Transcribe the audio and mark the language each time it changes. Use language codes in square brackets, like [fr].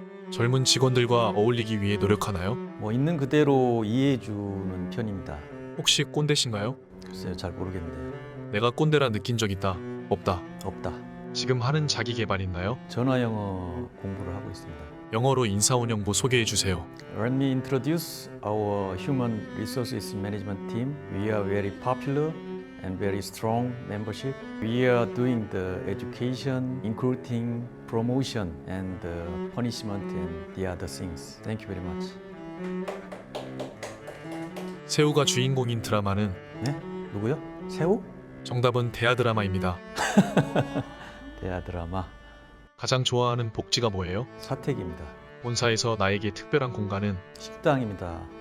[ko] 젊은 직원들과 어울리기 위해 노력하나요? 있는 그대로 이해해주는 편입니다. 혹시 꼰대신가요? 글쎄요, 잘 모르겠는데요. 내가 꼰대라 느낀 적 있다. 없다. 없다. 지금 하는 자기 개발 있나요? 전화 영어 공부를 하고 있습니다. 영어로 인사운영부 소개해주세요. [en] Let me introduce our human resources management team. We are very popular and very strong membership. We are doing the education, recruiting, promotion, and punishment and the other things. Thank you very much. [ko] 새우가 주인공인 드라마는? 네? 누구요? 새우? 정답은 대하 드라마입니다. 대하 드라마. 가장 좋아하는 복지가 뭐예요? 사택입니다. 본사에서 나에게 특별한 공간은? 식당입니다.